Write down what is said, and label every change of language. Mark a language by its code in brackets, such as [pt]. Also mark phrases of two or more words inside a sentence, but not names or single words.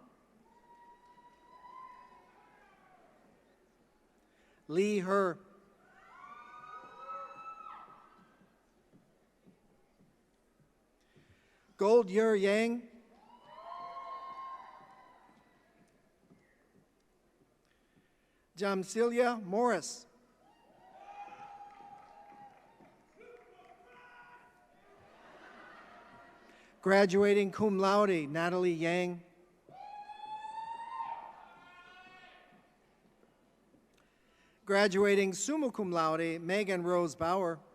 [en] Lee Her. Gold Yer Yang. Jamsilia Morris. Graduating [la] cum laude, [en] Natalie Yang. Graduating [la] summa cum laude, [en] Megan Rose Bauer.